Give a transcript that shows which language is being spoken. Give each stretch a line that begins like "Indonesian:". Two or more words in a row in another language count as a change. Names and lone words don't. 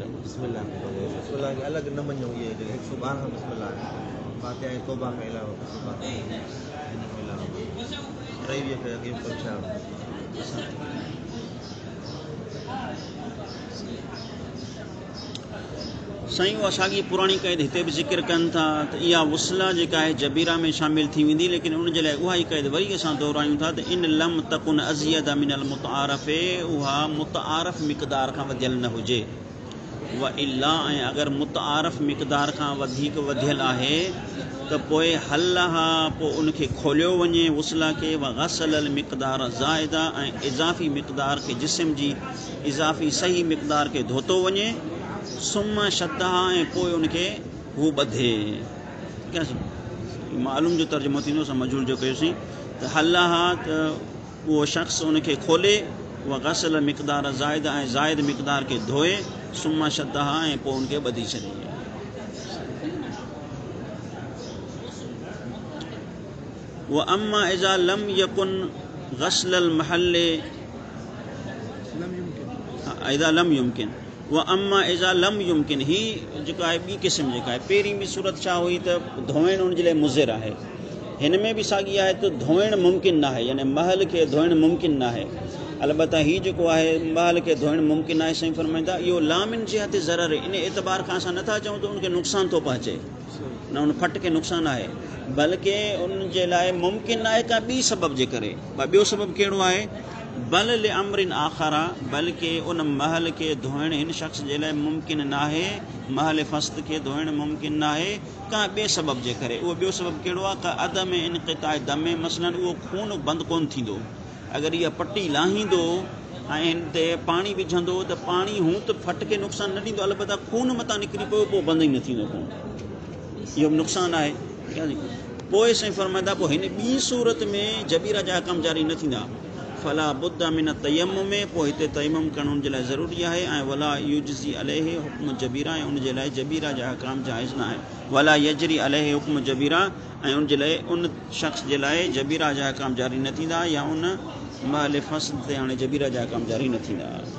Sindhi: बिस्मिल्लाह खे अलॻि न मञूं। इहे जेके 112 बिस्मिल्लाह आहे, बाक़ी ऐं तौबा खां अलावा हिन खां अलावा 23 खे अॻे पहुचायो। साईं उहा साॻी पुराणी क़ैद हिते भी ज़िक्र कनि था त इहा वसला जेका आहे जबीरा में शामिल थी वेंदी, लेकिन उन जे लाइ उहा ई क़ैद वरी असां दोहरायूं था त
Arabic: إن لم تكن أزيد من المتعارف,
Sindhi: उहा मुतआरफ़ मिक़दार खां वधियल न हुजे।
Arabic: وإلا,
Sindhi: ऐं अगर मुतआरफ़ मिक़दार खां वधीक वधियल आहे त पोइ हल्लहा, पोइ उनखे खोलियो वञे वसला के।
Arabic: وغسل المقدار الزائد,
Sindhi: ऐं इज़ाफ़ी मिक़दार के, जिस्म जी इज़ाफ़ी सही मिक़दार के धोतो वञे।
Arabic: ثم شدها,
Sindhi: ऐं पोइ उनखे हू ॿधे। मालूम जो तर्जुमो थींदो, असां मजहूल जो कयोसीं त हल्लहा त उहो शख़्स उनखे खोले,
Arabic: وغسل المقدار الزائد,
Sindhi: ऐं ज़ाइद मिक़दार के धोए।
Arabic: ثم شدها,
Sindhi: ऐं पोइ उनखे ॿधी छॾे।
Arabic: وأما إذا لم يكن غسل المحل، إذا لم يمكن، وأما إذا لم يمكن,
Sindhi: ही जेका आहे ॿी क़िस्म जेका आहे। पहिरीं बि सूरत छा हुई त धोइण उन जे लाइ मुज़िर आहे। हिन में बि साॻी आहे त धोइण मुमकिन न आहे, यानी महल खे धोइण मुमकिन न आहे। अलबत्ता ही जेको आहे महल खे धोइण मुमकिन आहे, साईं फरमाईंदा इहो
Arabic: لا من جهة ضرر,
Sindhi: इन एतबार खां असां नथा चऊं त उनखे नुक़सान थो पहुचे, न उन फट खे नुक़सान आहे, बल्कि उन जे लाइ मुमकिन आहे का ॿी सबब जे करे। ॿियो सबब कहिड़ो आहे
Arabic: بل لأمر آخر,
Sindhi: बल्कि उन महल के धोइण हिन शख़्स जे लाइ मुमकिन नाहे, महल फ़स्त के धोइण मुमकिन नाहे का ॿिए सबब जे करे। उहो ॿियो सबब कहिड़ो आहे?
Arabic: كعدم انقطاع الدم,
Sindhi: मसलन उहो खून बंदि कोन थींदो। अगरि इहा पटी लाहींदो ऐं हिन ते पाणी विझंदो त पाणी हूं त फट खे नुक़सानु न ॾींदो, अलबत्ता खून मथां निकिरी पियो पोइ बंदि ई न थींदो खून, इहो बि नुक़सानु आहे। पोइ साईं फरमाईंदा पोइ हिन ॿी सूरत में जबीरा जा कम जारी न थींदा।
Arabic: فلا بد من التيمم
Sindhi: में, पोइ हिते तयम्मुम करणु उनजे लाइ ज़रूरी आहे। ऐं
Arabic: ولا يجزي عليه حكم الجبيرة,
Sindhi: ऐं उनजे लाइ जबीरा जा अहकाम जाइज़ न आहे।
Arabic: ولا يجري عليه حكم الجبيرة,
Sindhi: ऐं उनजे लाइ उन शख़्स जे लाइ जबीरा जा अहकाम जारी न थींदा, या उन महल फ़स्द ते हाणे जबीरा जा अहकाम जारी न थींदा।